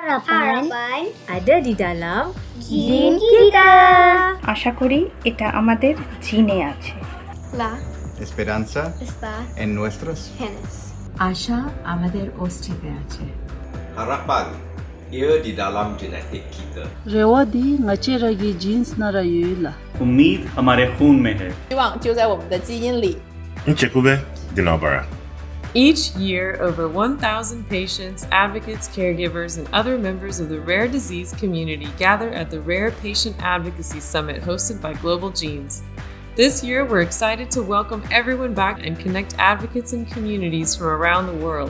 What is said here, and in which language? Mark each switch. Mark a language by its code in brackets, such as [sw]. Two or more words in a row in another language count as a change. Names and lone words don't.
[id] harapan ada di dalam jin kita. [bn] আশা করি এটা আমাদের জিনে আছে। [es] La Esperanza está en nuestros genes. [bn] Aşa আমাদের অস্তিত্বে আছে। [ms] Harapan ia di dalam genetik kita. Rewadi ngaciragi jeans narayula. [hi] उम्मीद हमारे खून में है। [zh] 希望就在我们的基因里。 [ig] Nchekube dinabara. [en] Each year, over 1,000 patients, advocates, caregivers, and other members of the rare disease community gather at the Rare Patient Advocacy Summit hosted by Global Genes. This year, we're excited to welcome everyone back and connect advocates and communities from around the world.